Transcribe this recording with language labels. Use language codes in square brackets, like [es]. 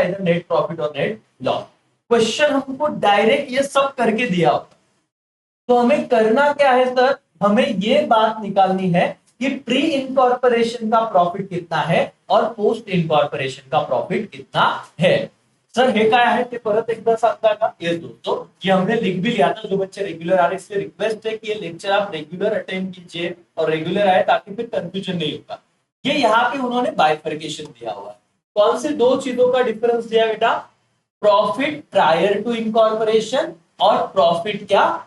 [hi] इधर net profit और net loss. Question हमको डायरेक्ट ये सब करके दिया होता, तो हमें करना क्या है सर? हमें ये बात निकालनी है कि प्री इनकॉर्पोरेशन का प्रॉफिट कितना है और पोस्ट इनकॉर्पोरेशन का प्रॉफिट कितना है। [mr] सर हे काय आहे ते परत एकदा सांगता का? [hi] ये दोस्तों, ये हमने लिख भी लिया था। जो बच्चे रेगुलर आ रहे हैं, इससे रिक्वेस्ट है कि ये लेक्चर आप रेगुलर अटेंड कीजिए और रेगुलर आए, ताकि फिर कंफ्यूजन नहीं होगा। ये यहाँ पे उन्होंने बाइफर्केशन दिया हुआ है। कौन से दो चीजों का डिफरेंस दिया बेटा? प्रॉफिट प्रायर टू इनकॉर्पोरेशन और प्रॉफिट क्या?